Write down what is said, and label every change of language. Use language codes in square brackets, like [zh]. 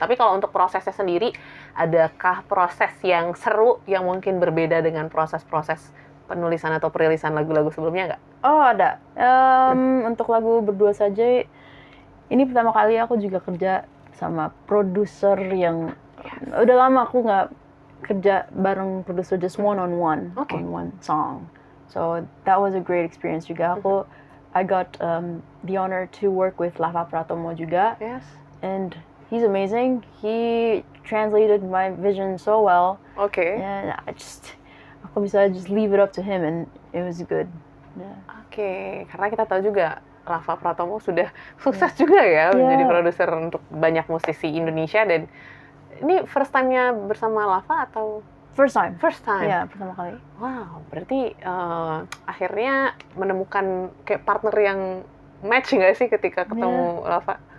[id] Tapi kalau untuk prosesnya sendiri, adakah proses yang seru yang mungkin berbeda dengan proses-proses penulisan atau perilisan lagu-lagu sebelumnya nggak? Ada. Untuk lagu Berdua Saja, ini pertama kali aku juga kerja sama produser yang udah lama aku nggak kerja bareng produser, [en] just one on one song. So that was a great experience [id] juga. [en] I got the honor to work with Lava Pratomo [id] juga. [en] Yes. And he's amazing. He translated my vision so well. Okay. And [id] aku bisa [en] just leave it up to him, and it was good. Yeah. [id] Oke, karena kita tahu juga Lava Pratomo sudah sukses juga ya menjadi produser untuk banyak musisi Indonesia, dan ini [en] first time- [id] nya bersama Lava atau? [en] First time. [id] Ya, pertama kali. Wow, berarti akhirnya menemukan kayak partner yang match nggak sih ketika ketemu Lava?